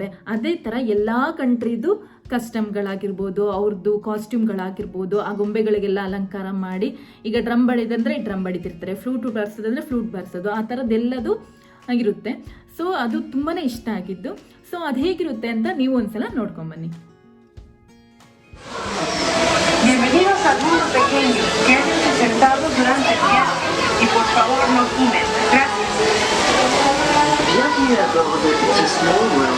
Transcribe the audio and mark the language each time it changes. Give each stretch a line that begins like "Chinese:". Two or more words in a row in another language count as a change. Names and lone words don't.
Kannada: ಅದೇ ಥರ ಎಲ್ಲ ಕಂಟ್ರಿದು ಕಸ್ಟಮ್ಗಳಾಗಿರ್ಬೋದು, ಅವ್ರದ್ದು ಕಾಸ್ಟ್ಯೂಮ್ಗಳಾಗಿರ್ಬೋದು, ಆ ಗೊಂಬೆಗಳಿಗೆಲ್ಲ ಅಲಂಕಾರ ಮಾಡಿ, ಈಗ ಡ್ರಮ್ ಬಡಿದಂದರೆ ಡ್ರಮ್ ಬಡಿತಿರ್ತಾರೆ, ಫ್ಲೂಟ್ ಬಾರಿಸೋದಂದರೆ ಫ್ಲೂಟ್ ಬಾರಿಸೋದು, ಆ ಥರದ್ದೆಲ್ಲದು ಆಗಿರುತ್ತೆ. ಸೊ ಅದು ತುಂಬಾ ಇಷ್ಟ ಆಗಿದ್ದು. ಸೊ ಅದು ಹೇಗಿರುತ್ತೆ ಅಂತ ನೀವು ಒಂದ್ಸಲ ನೋಡ್ಕೊಂಬನ್ನಿ.
Spanish: Bienvenidos al mundo pequeño. Quédense sentados durante el viaje y por favor no fumen. Gracias.
French: Bienvenue à bord de It's a Small World.